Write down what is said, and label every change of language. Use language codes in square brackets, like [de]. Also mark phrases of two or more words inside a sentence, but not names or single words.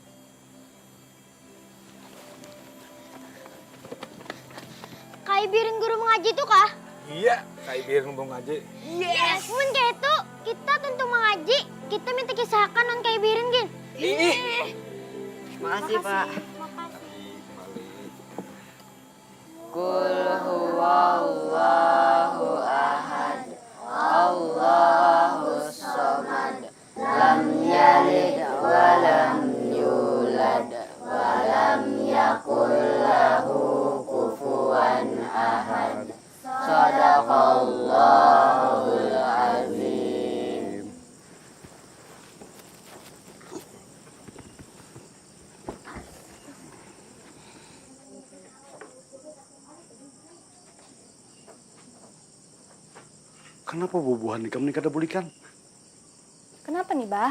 [bjn] Kak Ibirin guru mengaji tuh kah? Iya, ka Ibirin ngomong ngaji. Yes! Mun kayak itu, kita tentu mengaji. Kita minta kisahkan non Kak Ibirin, Gin. Makasih, Pak. Makasih. [ar] قل هو الله أحد. الله الصمد. لم يلد ولم يولد ولم يكن له كفوا أحد. صدق الله العظيم. [bjn] Kenapa bubuhan ikam ini kada bulikan? Kenapa nih, Bah?